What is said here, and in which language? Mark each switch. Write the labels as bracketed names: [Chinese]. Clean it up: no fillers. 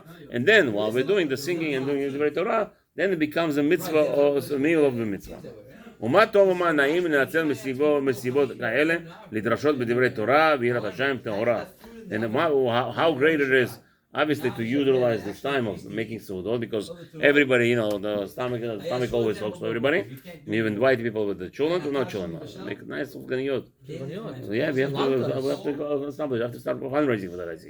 [English] And then while we're doing the singing and doing the Torah, then it becomes a mitzvah or a meal of the mitzvah. [Hebrew] ומה טוב ומה נעים לנצל מסיבות כאלה לדרשות בדברי תורה ויראת השם טהורה. [English] And how great it is, obviously, to utilize this time of making suudot, because everybody, the stomach always talks to everybody. You invite people with the children to not children. Make nice ganiyot. So yeah, we have to start fundraising for that, I see.